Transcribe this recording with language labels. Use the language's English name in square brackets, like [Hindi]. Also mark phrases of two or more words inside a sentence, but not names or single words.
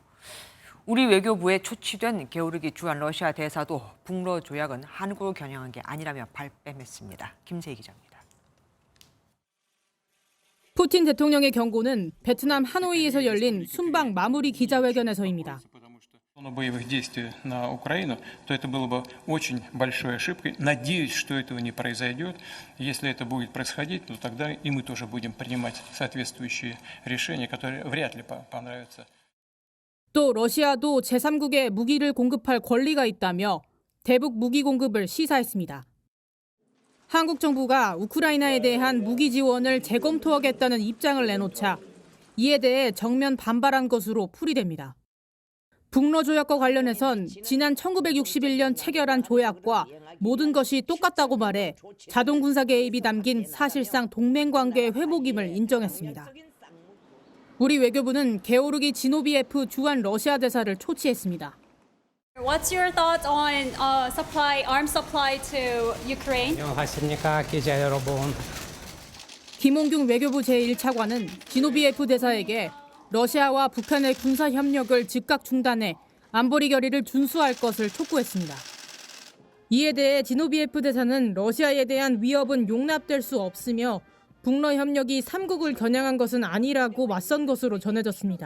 [Korean] 우리 외교부에 초치된 게오르기 주한 러시아 대사도 북러 조약은 한국을 겨냥한 게 아니라며 발뺌했습니다. 김세희 기자입니다. 푸틴 대통령의 경고는 베트남 하노이에서 열린 순방 마무리 기자회견에서입니다. [Russian] боевых действий на Украину, то это было бы очень большой ошибкой. Надеюсь, что этого не произойдет. Если это будет происходить, то тогда и мы тоже будем принимать соответствующие решения, которые вряд ли понравятся. [Korean] 또 러시아도 제3국에 무기를 공급할 권리가 있다며 대북 무기 공급을 시사했습니다. 한국 정부가 우크라이나에 대한 무기 지원을 재검토하겠다는 입장을 내놓자 이에 대해 정면 반발한 것으로 풀이됩니다. 북러 조약과 관련해선 지난 1961년 체결한 조약과 모든 것이 똑같다고 말해 자동 군사 개입이 담긴 사실상 동맹 관계 회복임을 인정했습니다. 우리 외교부는 게오르기 지노비에프 주한 러시아 대사를 초치했습니다. [English] What's your thoughts on arms supply to Ukraine? [Korean] 안녕하십니까 기자 여러분. 김홍균 외교부 제1차관은 지노비에프 대사에게 러시아와 북한의 군사 협력을 즉각 중단해 안보리 결의를 준수할 것을 촉구했습니다. 이에 대해 지노비에프 대사는 러시아에 대한 위협은 용납될 수 없으며 북러 협력이 3국을 겨냥한 것은 아니라고 맞선 것으로 전해졌습니다.